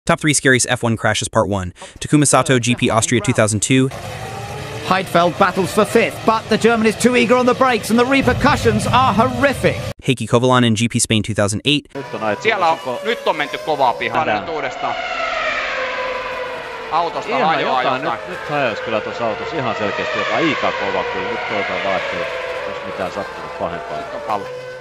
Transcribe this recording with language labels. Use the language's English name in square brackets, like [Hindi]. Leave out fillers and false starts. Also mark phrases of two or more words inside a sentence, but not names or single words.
[English] Top 3 Scariest F1 Crashes Part 1. Takuma Sato, GP Austria 2002. Heidfeld battles for 5th, but the German is too eager on the brakes and the repercussions are horrific. Heikki Kovalainen, GP Spain 2008. [Finnish] Nyt on menty kovaa pihalle nyt uudestaan. Autosta hajoaa jotain. Nyt hajoisi kyllä tuossa autossa ihan selkeästi jopa aika kova, kyllä nyt toivotaan vaan, ettei olisi mitään sattunut pahempaa. Nyt on pallo.